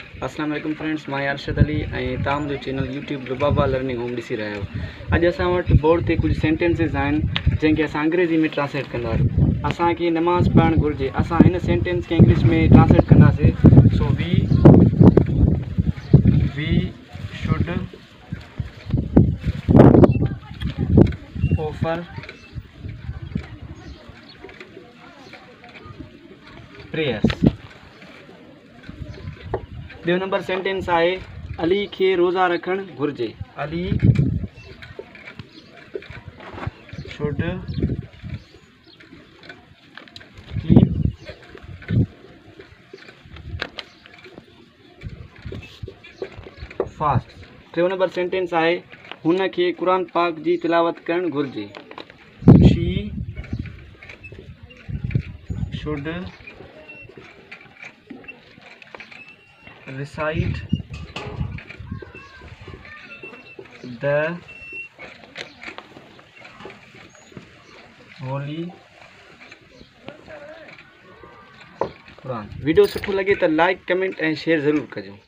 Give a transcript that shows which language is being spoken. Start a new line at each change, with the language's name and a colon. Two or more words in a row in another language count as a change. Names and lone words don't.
Arabic: السلام عليكم
Sindhi: फ्रेंड्स, मां अरशद अली ऐं तव्हां मुंहिंजो चैनल यूट्यूब लुबाबा लर्निंग होम ॾिसी रहिया आहियो। अॼु असां वटि बोर्ड ते कुझु सेंटेंसिस आहिनि जंहिंखे असां अंग्रेज़ी में ट्रांसलेट कंदासीं। असांखे नमाज़ पढ़णु घुरिजे। असां हिन सेंटेंस खे इंग्लिश में ट्रांसलेट कंदासीं।
English: So we should offer prayers.
Sindhi: ॿियो नंबर सेंटेंस आहे अली खे रोज़ा रखणु घुरिजे।
English: Ali should keep fast.
Sindhi: टियों नंबर सेंटेंस आहे हुन खे क़ुरान पाक जी तिलावत करणु घुरिजे।
English: She should recite the holy Quran।
Sindhi: वीडियो सुठो लगे तो लाइक कमेंट ऐं शेयर ज़रूर कजो।